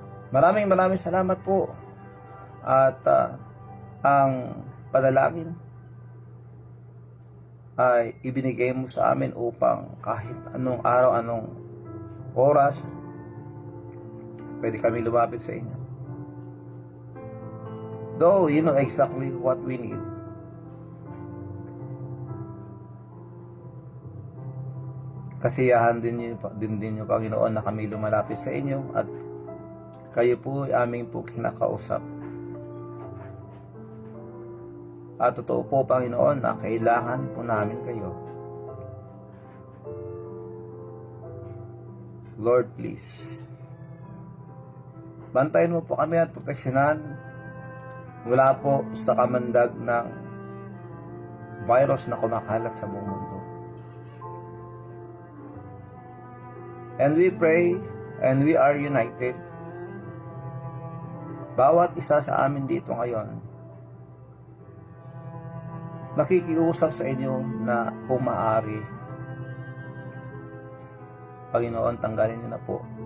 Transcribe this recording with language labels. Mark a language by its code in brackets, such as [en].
[tl] Maraming salamat po. At ang panalangin ay ibinigay mo sa amin upang kahit anong araw, anong oras, pwede kami lumapit sa inyo. [en] Though you know exactly what we need. [tl] Kasiyahan din niyo, Panginoon, na kami lumalapit sa inyo at kayo po ay aming po kinakausap. At totoo po, Panginoon, na kailangan po namin kayo. [en] Lord, please. [tl] Bantayan mo po kami at proteksyonan mula po sa kamandag ng virus na kumakalat sa buong mundo. [en] And we pray and we are united. [tl] Bawat isa sa amin dito ngayon, nakikiusap sa inyo na kung maaari, Panginoon, tanggalin niyo na po.